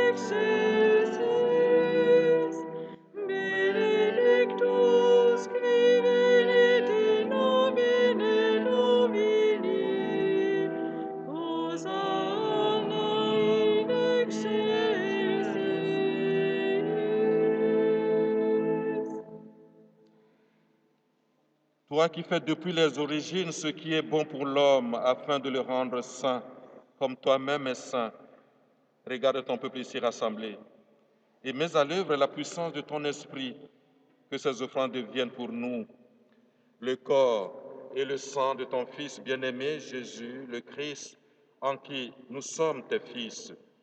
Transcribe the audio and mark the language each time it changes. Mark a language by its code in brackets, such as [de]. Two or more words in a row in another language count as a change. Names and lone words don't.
[la] excelsis, benedictus qui venit in nomine Domini, Hosanna in excelsis. [fr] Toi qui fais depuis les origines ce qui est bon pour l'homme afin de le rendre saint, comme toi-même es saint, regarde ton peuple ici rassemblé et mets à l'œuvre la puissance de ton esprit, que ces offrandes deviennent pour nous le corps et le sang de ton Fils bien-aimé Jésus, le Christ, en qui nous sommes tes fils.